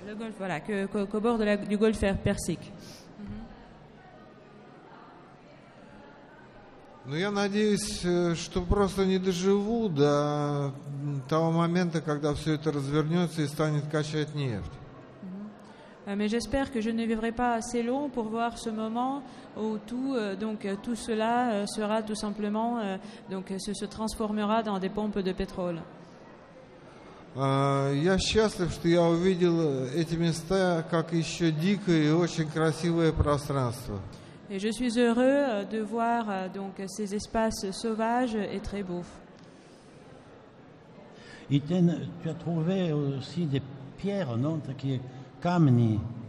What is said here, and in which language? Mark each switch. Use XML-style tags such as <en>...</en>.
<fr>Le golfe, voilà, qu'au bord du golfe Persique.</fr> <ru>Но я надеюсь, что просто не доживу до того момента, когда все это развернется и станет качать нефть.</ru> <fr>Mais j'espère que je ne vivrai pas assez long pour voir ce moment où tout cela sera tout simplement se transformera dans des pompes de pétrole.</fr> <ru>Я счастлив, что я увидел эти места как еще дикое и очень красивое пространство.</ru> <fr>Et je suis heureux de voir ces espaces sauvages et très beaux. Et tu as trouvé aussi des pierres, non,</fr> <ru>такие камни.</ru>